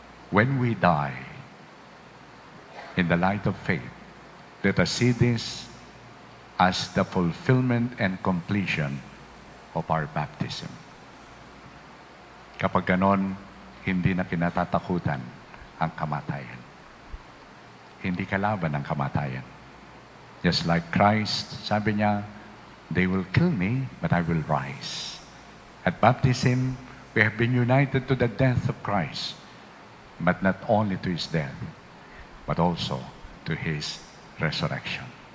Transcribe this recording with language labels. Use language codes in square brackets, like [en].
[en] When we die, in the light of faith, let us see this as the fulfillment and completion of our baptism. [tl] Kapag ganon, hindi na kinatatakutan ang kamatayan. Hindi kalaban ang kamatayan. [en] Just like Christ, [tl] sabi niya, [en] they will kill me, but I will rise. At baptism, we have been united to the death of Christ, but not only to His death, but also to His resurrection.